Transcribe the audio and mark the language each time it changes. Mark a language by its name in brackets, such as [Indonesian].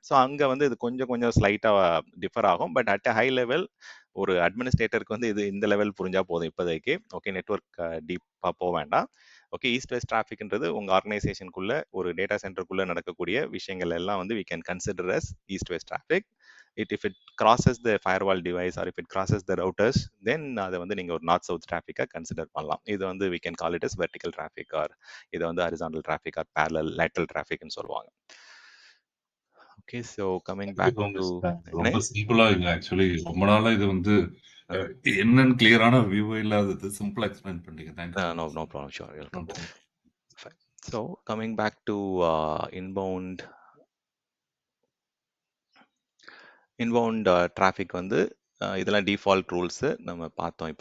[Tamil] So அங்கே வந்து இது கொஞ்சம் ஸ்லைட்டாக டிஃபர் ஆகும். But at a high level ஒரு அட்மினிஸ்ட்ரேட்டருக்கு வந்து இது இந்த லெவல் புரிஞ்சா போதும் இப்போதைக்கு. ஓகே, நெட்வொர்க் டீப்பாக போக வேண்டாம். ஓகே, ஈஸ்ட் வெஸ்ட் டிராஃபிக்ன்றது உங்கள் ஆர்கனைசேஷனுக்குள்ள ஒரு டேட்டா சென்டருக்குள்ளே நடக்கக்கூடிய விஷயங்கள் எல்லாம் வந்து [English] we can consider as east west traffic. If it crosses the firewall device or if it crosses the routers, then [Tamil] அதை வந்து நீங்கள் ஒரு நார்த் சவுத் டிராஃபிக்காக கன்சிடர் பண்ணலாம். இது வந்து [English] we can call it as vertical traffic or [Tamil] இதை வந்து [English] horizontal traffic or parallel lateral trafficன்னு சொல்லுவாங்க. Okay, so coming back to [Tamil] ரொம்ப சிம்பிளா இல்லை. ஆக்சுவலி ரொம்ப நாளா இது வந்து என்னன்னு கிளியரான வியூவே இல்லாதது சிம்பிளா எக்ஸ்பிளைன் பண்ணீங்க. [English] Thank you. No problem, sure, welcome. [Tamil] So coming back to inbound traffic வந்து இதெல்லாம் டிஃபால்ட் ரூல்ஸு நம்ம பார்த்தோம்.